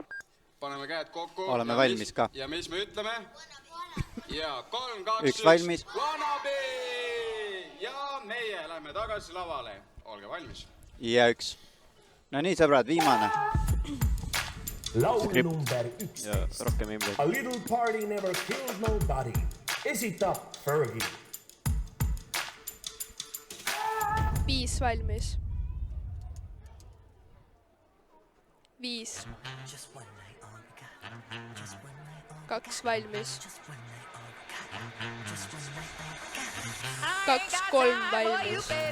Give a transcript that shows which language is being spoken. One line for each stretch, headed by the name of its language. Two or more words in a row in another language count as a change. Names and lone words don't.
Estonian: Paneme käed kokku. Oleme valmis ka. Ja mis me ütleme? Ja 3, 2, 1. Üks valmis. Wannabe! Ja meie lähme tagasi lavale. Olge valmis. Ja 1. No nii, sõbrad, viimane. Laul number 11. A little party never killed nobody. Esitab Fergie. 5 valmis. 5. 2 valmis. 2, 3 valmis.